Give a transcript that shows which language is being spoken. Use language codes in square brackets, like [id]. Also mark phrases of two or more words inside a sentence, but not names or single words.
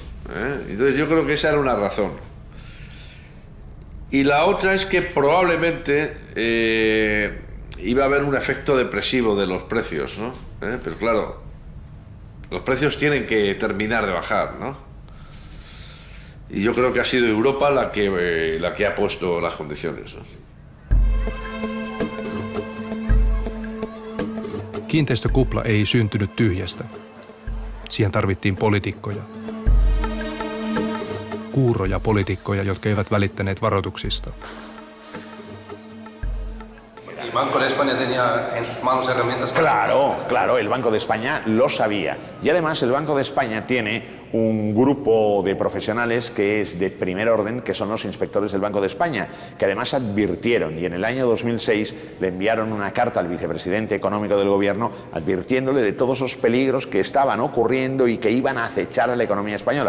[es] Entonces yo creo que esa era una razón. Y la otra es que probablemente iba a haber un efecto depresivo de los precios, ¿no? Pero claro, los precios tienen que terminar de bajar, ¿no? Y yo creo que ha sido Europa la que ha puesto las condiciones, ¿no? [fi] Kiinteistökupla ei syntynyt tyhjästä. Siihen tarvittiin poliitikkoja. Kuuroja poliitikkoja, jotka eivät välittäneet varoituksista. [es] El Banco de España tenía en sus manos herramientas para... Claro, el Banco de España lo sabía. Y además el Banco de España tiene un grupo de profesionales que es de primer orden, que son los inspectores del Banco de España, que además advirtieron, y en el año 2006 le enviaron una carta al vicepresidente económico del gobierno advirtiéndole de todos esos peligros que estaban ocurriendo y que iban a acechar a la economía española.